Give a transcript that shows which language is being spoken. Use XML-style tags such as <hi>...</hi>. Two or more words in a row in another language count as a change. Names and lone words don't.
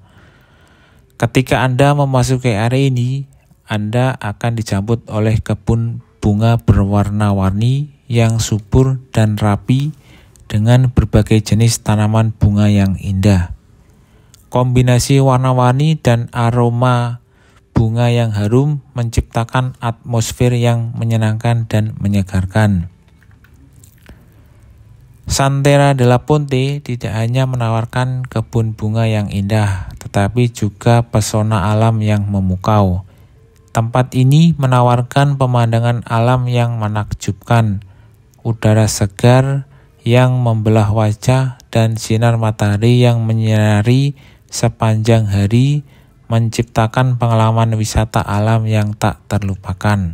<id>Ketika Anda memasuki area ini, Anda akan disambut oleh kebun bunga berwarna-warni yang subur dan rapi dengan berbagai jenis tanaman bunga yang indah. Kombinasi warna-warni dan aroma bunga yang harum menciptakan atmosfer yang menyenangkan dan menyegarkan. Santera de la Ponte tidak hanya menawarkan kebun bunga yang indah, tetapi juga pesona alam yang memukau. Tempat ini menawarkan pemandangan alam yang menakjubkan, udara segar yang membelah wajah, dan sinar matahari yang menyinari sepanjang hari, menciptakan pengalaman wisata alam yang tak terlupakan.</id>